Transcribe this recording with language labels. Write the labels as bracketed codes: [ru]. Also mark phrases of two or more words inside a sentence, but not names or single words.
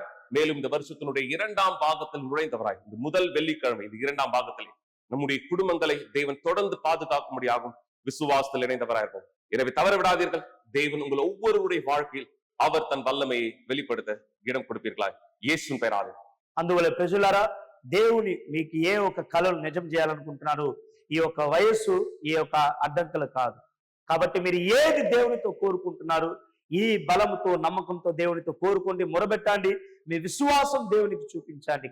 [ta] மேலும் இந்த வருஷத்தினுடைய 2ஆம் பாகத்தில் நுழைந்தவராய் இந்த முதல் வெள்ளிக்கிழமை இந்த 2ஆம் பாகத்திலே நம்முடைய குடும்பங்களை தேவன் தொடர்ந்து பாதுகாக்கும்படியாகும் விசுவாசத்தில் இணைந்தவராயிருப்போம். எனவே தவற விடாதீர்கள். தேவன் உங்கள் ஒவ்வொருவருடைய வாழ்க்கையில் அவர் தன் வல்லமையை வெளிப்படுத்த இடம் கொடுப்பீர்களா? இயேசுவின் பெயராலே. [te] అందువల్ల ప్రజలారా, దేవుని మీకు ఏ ఒక కళలు నిజం చేయాలనుకుంటున్నారు, ఈ యొక్క వయస్సు ఈ యొక్క అడ్డంకులు కాదు. కాబట్టి మీరు ఏది దేవునితో కోరుకుంటున్నారు, ఈ బలముతో నమ్మకంతో దేవునితో కోరుకోండి, మొరబెట్టండి, మీ విశ్వాసం దేవునికి చూపించండి.